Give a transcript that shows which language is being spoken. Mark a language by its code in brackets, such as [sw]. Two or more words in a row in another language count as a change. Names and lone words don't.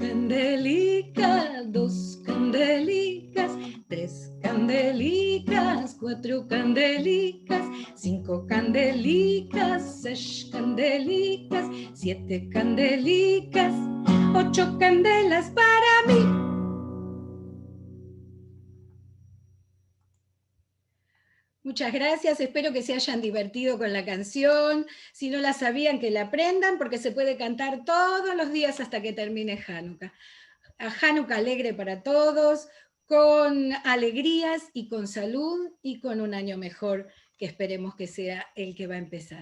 [lad] candelicas, 2 candelicas, 3 candelicas, 4 candelicas, 5 candelicas, 6 candelicas, 7 candelicas, 8 candelas para mí. [es] Muchas gracias, espero que se hayan divertido con la canción. Si no la sabían, que la aprendan, porque se puede cantar todos los días hasta que termine Hanukkah. A Hanukkah alegre para todos, con alegrías y con salud y con un año mejor, que esperemos que sea el que va a empezar.